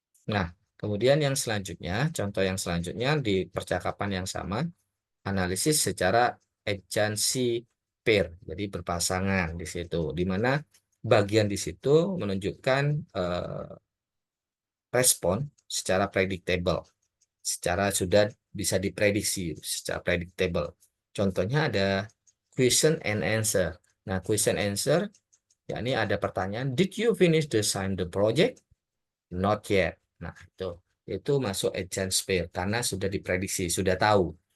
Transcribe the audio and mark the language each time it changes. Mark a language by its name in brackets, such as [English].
[Indonesian] Nah, kemudian yang selanjutnya, contoh yang selanjutnya di percakapan yang sama, analisis secara agency pair, jadi berpasangan di situ, di mana bagian di situ menunjukkan respon secara predictable, secara sudah bisa diprediksi, secara predictable. Contohnya ada [English] question and answer. [Indonesian] Nah, question answer, yakni ada pertanyaan, [English] did you finish the sign the project? Not yet. [Indonesian] Nah, itu masuk agent pair karena sudah diprediksi, sudah tahu.